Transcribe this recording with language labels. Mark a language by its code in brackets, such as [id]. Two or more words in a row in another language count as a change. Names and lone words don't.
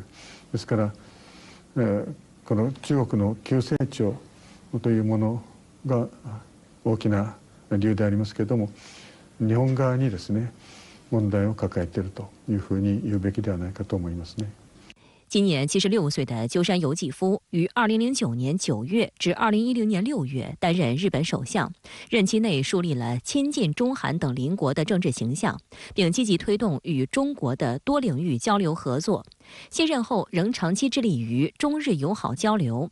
[ja] ですから、この中国の急成長というものが大きな理由でありますけれども、日本側にですね問題を抱えているというふうに言うべきではないかと思いますね。 [zh] 今年76岁的鸠山由纪夫于2009年9月至2010年6月担任日本首相，任期内树立了亲近中韩等邻国的政治形象，并积极推动与中国的多领域交流合作。卸任后仍长期致力于中日友好交流。